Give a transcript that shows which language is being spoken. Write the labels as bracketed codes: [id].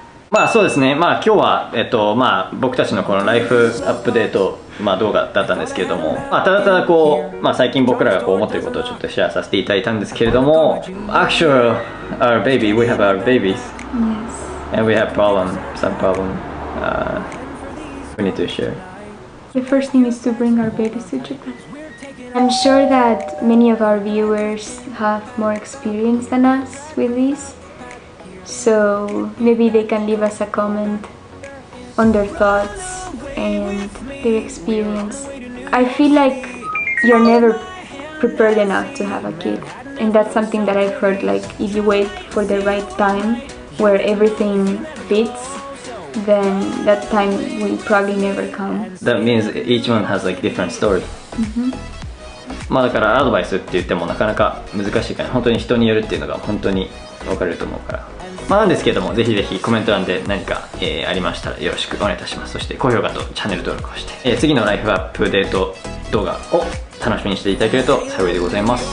[ja] まあそうですね、まあ今日は、まあ僕たちのこのライフアップデート、まあ、動画だったんですけれども、まあ、ただただこう、まあ、最近僕らがこう思っていることをちょっとシェアさせていただいたんですけれども、 [en] Actually, our baby, we have our babies. yes. And we have some problem we need to share. The first thing is to bring our babies to Japan. I'm sure that many of our viewers have more experience than us with this. So maybe they can leave us a comment on their thoughts and their experience. I feel like you're never prepared enough to have a kid, and that's something that I've heard, like if you wait for the right time where everything fits, then that time will probably never come. That means each one has like different story. [ja] まあだからアドバイスって言ってもなかなか難しいから、本当に人によるっていうのが本当に分かれると思うから、まあなんですけども、ぜひぜひコメント欄で何か、ありましたらよろしくお願いいたします。そして高評価とチャンネル登録をして、次のライフアップデート動画を楽しみにしていただけると幸いでございます。